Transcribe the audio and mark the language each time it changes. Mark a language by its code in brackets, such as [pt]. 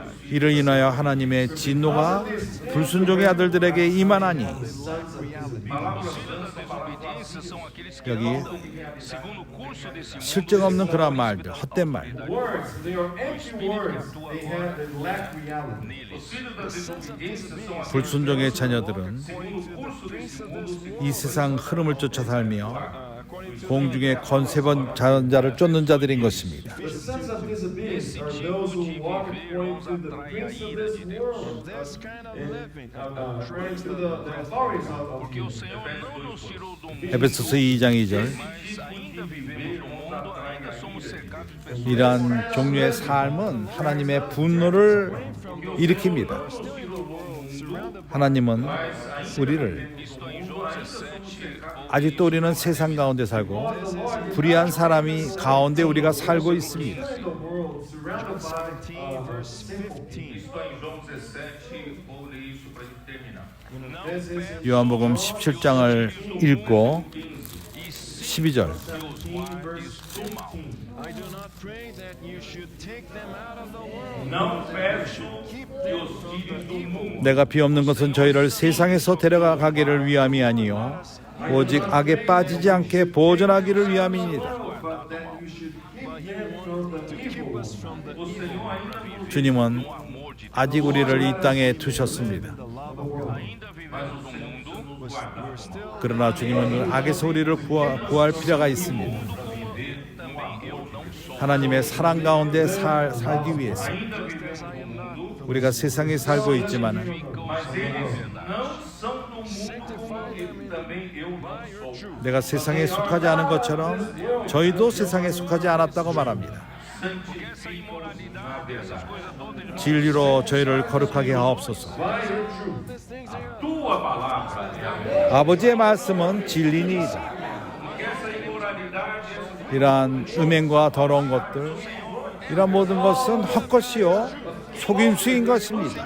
[ko] 이를 인하여 하나님의 진노가 불순종의 아들들에게 임하나니. [pt] Desobediência são aqueles que [ko] 여기 [pt] andam segundo o curso desse mundo. [ko] 실증 없는 그런 말들, 헛된 말. [en] words, they are empty words. They lack reality. [pt] Os filhos da desobediência são aqueles [ko] 불순종의 자녀들은 [pt] segundo o curso desse mundo, [ko] 이 세상 흐름을 쫓아 살며 공중의 권세번 자를 쫓는 자들인 것입니다. [en] The sons of disobedience are those who walk according to the prince of this world. This kind of living, According to the authorities of [pt] Porque o Senhor não nos tirou do mundo, [ko] 에베소서 2장 2절. [pt] mas ainda vivemos no mundo, ainda somos cercados de pessoas. [ko] 이러한 종류의 삶은 하나님의 분노를 일으킵니다. 하나님은 우리를 아직도 우리는 세상 가운데 살고 불의한 사람이 가운데 우리가 살고 있습니다. [en] the world surrounded by 15, verse 15. [pt] estou em João 17, vou ler isso para a gente terminar. [en] this is [ko] 요한복음 17장을 읽고 12절. [en] 17 verse 15. I do not pray that you should take them out of the world. [pt] Não peço que os tires do mundo, [ko] 내가 비옵는 것은 저희를 세상에서 데려가 가기를 위함이 아니요 오직 악에 빠지지 않게 보존하기를 위함이니라. [en] but that you should keep them from the evil one. [pt] O Senhor ainda nos [ko] 주님은 아직 우리를 이 땅에 두셨습니다. [pt] Ainda vivemos no mundo, [ko] 그러나 주님은 악에서 우리를 구할 필요가 있습니다. [pt] também eu não sou. [ko] 하나님의 사랑 가운데 살기 위해서 우리가 세상에 살고 있지만 [pt] mas eles não são do mundo e também eu não sou. [ko] 내가 세상에 속하지 않은 것처럼 저희도 세상에 속하지 않았다고 말합니다. [pt] Essa imoralidade, essas coisas todas, [ko] 진리로 저희를 거룩하게 하옵소서. [pt] Tua palavra é a [ko] 아버지의 말씀은 진리니이다. [pt] essa imoralidade, [ko] 이러한 음행과 더러운 것들, 이러한 모든 것은 헛것이요 속임수인 것입니다.